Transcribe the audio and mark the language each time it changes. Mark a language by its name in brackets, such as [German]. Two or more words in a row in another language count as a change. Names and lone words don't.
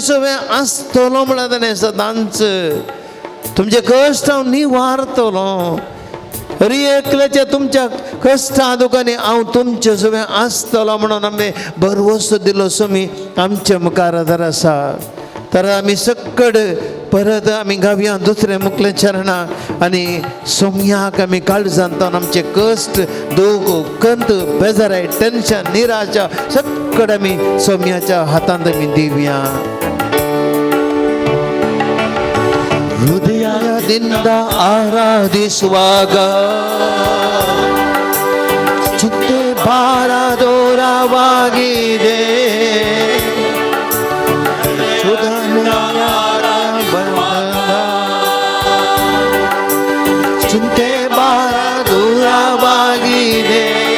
[Konkani] सगळें आसतलो म्हळां ताणें सदांच तुमचे कश्ट हांव निवारतलो अरे एकल्याच्या तुमच्या कश्टा दुखांनी हांव तुमचे सगळें आसतलो म्हणून आमी भरवसो दिलो सोमी आमच्या मुखार जर आसा तर आमी सकड परत आमी गावया दुसऱ्या मुखल्या चरणा आनी सोमयाक आमी काळजांतून आमचे कश्ट दूख कंत बेजाराय टेन्शन निराशा सकड आमी सोमयाच्या हातांत आमी दिवया [Kannada] ಹೃದಯದಿಂದ ಆರಾಧಿಸುವಾಗ ಚಿಂತೆ ಭಾರ ದೂರವಾಗಿದೆ ಚಿಂತೆ ಭಾರ ದೂರವಾಗಿದೆ